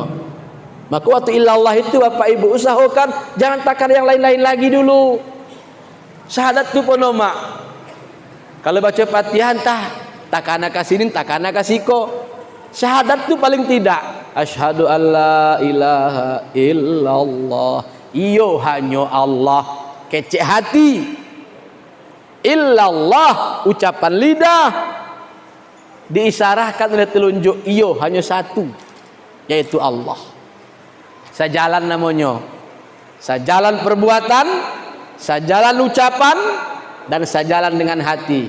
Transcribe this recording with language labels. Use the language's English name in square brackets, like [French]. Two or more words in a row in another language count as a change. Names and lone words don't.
[Indonesian] Maka waktu illallah itu Bapak Ibu usahakan jangan takar yang lain-lain lagi dulu. Syahadat tu pun nama. [Minangkabau] Kalau baca Fatihah takana kasinin, takana kasiko. [Indonesian] Syahadat tu paling tidak. [Arabic] Asyhadu alla ilaha illallah. [Minangkabau] Iyo hanya Allah. Kecek hati. [Indonesian] Illallah ucapan lidah. Diisarahkan oleh telunjuk [Minangkabau] iyo hanya [Indonesian] satu, yaitu Allah. Sejalan namanya. Sejalan perbuatan, sejalan ucapan, dan sejalan dengan hati.